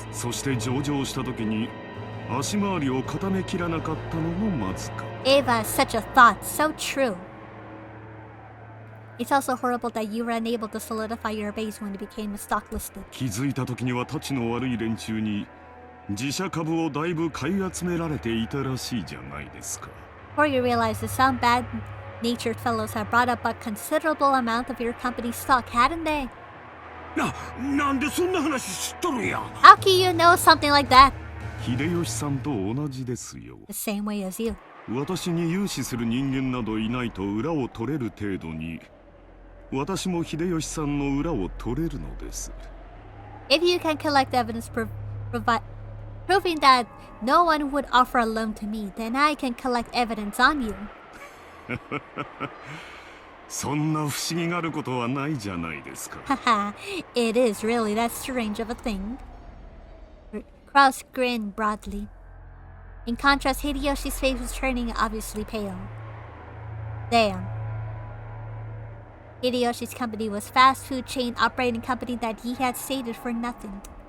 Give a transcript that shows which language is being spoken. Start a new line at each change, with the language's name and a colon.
Japanese: そして上場した時に足回りを固めきらなかったのもまずか。
English: Ava, such a thought, so true. It's also horrible that you were unable to solidify your base when it became a stock listed.
Japanese: 気づいた時にはたちの悪い連中に自社株をだいぶ買い集められていたらしいじゃないですか。
English: Before you realize that some bad-natured fellows have brought up a considerable amount of your company's stock, hadn't they?
Japanese: なんでそんな話知っとるんや。
English: How can you know something like that?
Japanese: 秀吉さんと同じですよ。
English: The same way as you.
Japanese: 私に融資する人間などいないと裏を取れる程度に私も秀吉さんの裏を取れるのです。
English: If you can collect evidence proving that no one would offer a loan to me, then I can collect evidence on you.
Japanese: そんな不思議があることはないじゃないですか。
English: Haha, it is really that strange of a thing. Kraus grinned broadly. In contrast, Hideyoshi's face was turning obviously pale. Damn. Hideyoshi's company was fast food chain operating company that he had stated for nothing.